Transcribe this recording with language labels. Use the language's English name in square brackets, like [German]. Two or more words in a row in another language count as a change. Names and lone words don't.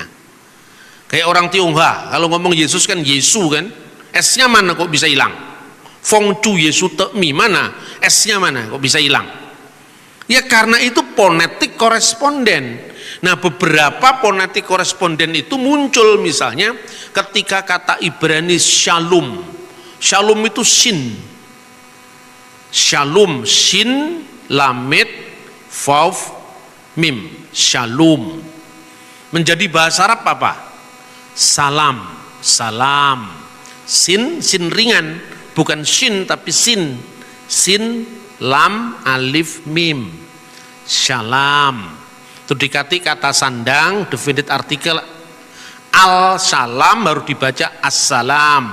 [Indonesian] Kayak orang Tionghoa kalau ngomong Yesus kan Yesu kan, S-nya mana kok bisa hilang? Fong Chu Yesu Tekmi mana? S-nya mana? Kok bisa hilang? Ya karena itu ponetik koresponden. Nah beberapa ponetik koresponden itu muncul misalnya ketika kata Ibrani Shalom. Shalom itu sin. Shalom, sin, lamed, vav, mim. Shalom. Menjadi bahasa Arab apa? Salam. Salam. Sin, sin ringan. Bukan shin tapi sin. Sin, lam, alif, mim. Shalom. Itu dikati kata sandang, definite artikel al salam baru dibaca assalam.